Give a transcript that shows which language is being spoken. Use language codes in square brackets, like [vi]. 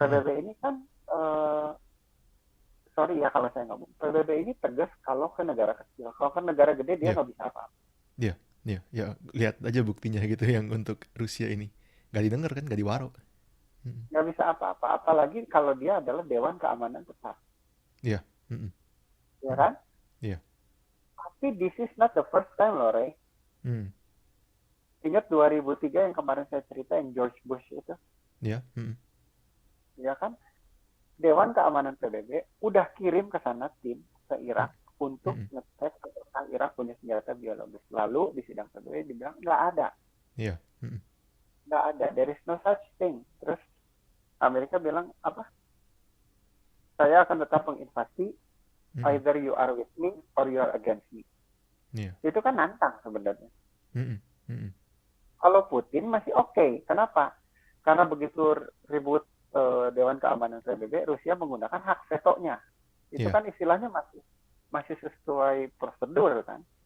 [id] PBB ini kan, sorry ya kalau saya ngomong, PBB ini tegas kalau ke negara kecil. Kalau ke negara gede dia Iya. nggak bisa apa-apa. Iya. Iya. Ya, lihat aja buktinya gitu yang untuk Rusia ini. Gak didengar kan, gak diwaro. Mm-mm. Nggak bisa apa-apa. Apalagi kalau dia adalah Dewan Keamanan Besar. Iya. Mm-mm. Ya Mm-mm. kan? Iya. Tapi [en] this is not the first time loh, Ray. Mm. [id] Ingat 2003 yang kemarin saya cerita yang George Bush itu, Iya. Mm-mm. ya kan? Dewan Keamanan PBB udah kirim ke sana tim ke Irak untuk Mm-mm. ngecek apakah Irak punya senjata biologis. Lalu di sidang PBB dibilang nggak ada, Iya. Mm-mm. nggak ada, [en] there is no such thing. [id] Terus Amerika bilang apa? Saya akan tetap menginvasi, Mm-mm. [en] either you are with me or you are against me. [id] Iya. Itu kan nantang sebenarnya. Mm-mm. Mm-mm. Kalau Putin masih oke. Kenapa? Karena begitu ribut Dewan Keamanan PBB, Rusia menggunakan hak vetonya. Itu Iya. kan istilahnya masih sesuai prosedur kan.